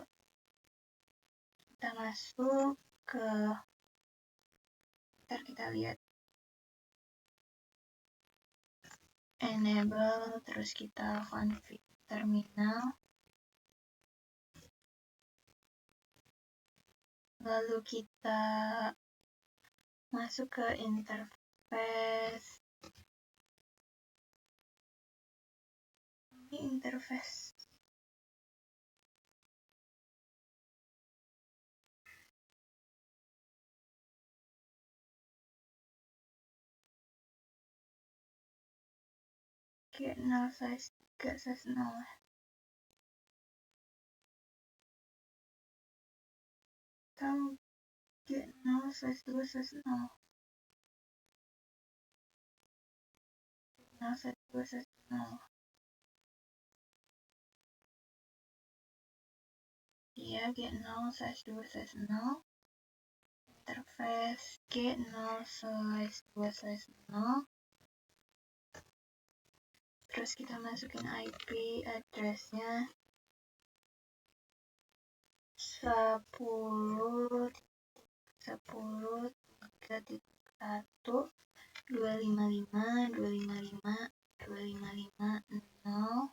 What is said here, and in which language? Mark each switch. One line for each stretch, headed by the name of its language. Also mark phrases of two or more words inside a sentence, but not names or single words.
Indonesian: Kita masuk ke, ntar kita lihat enable, terus kita
English: config terminal,
Indonesian: lalu kita masuk ke interface.
English: Ini interface G0 size 3 size 0. Atau G0 size 2 size 0. G0 size 2 size 0. Iya, G0 size 2 size 0. Interface G0 size 2 size 0.
Indonesian: Terus kita masukin
English: IP address-
Indonesian: nya 10.10.1.255.255.255.0.